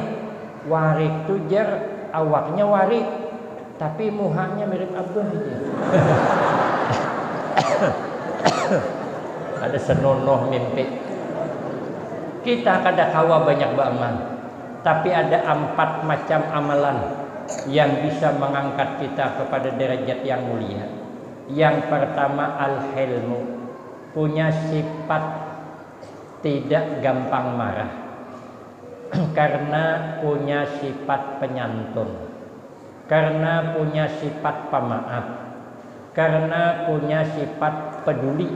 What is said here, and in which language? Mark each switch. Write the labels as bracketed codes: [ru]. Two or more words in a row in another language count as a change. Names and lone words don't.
[bjn] Warik tu jar awaknya warik, tapi muhanya mirip abah aja. Ada senonoh mimpi. Kita kada kawa banyak beramal, tapi ada 4 macam amalan yang bisa mengangkat kita kepada derajat yang mulia. Yang pertama al-hilmu, punya sifat tidak gampang marah karena punya sifat penyantun, karena punya sifat pemaaf, karena punya sifat peduli.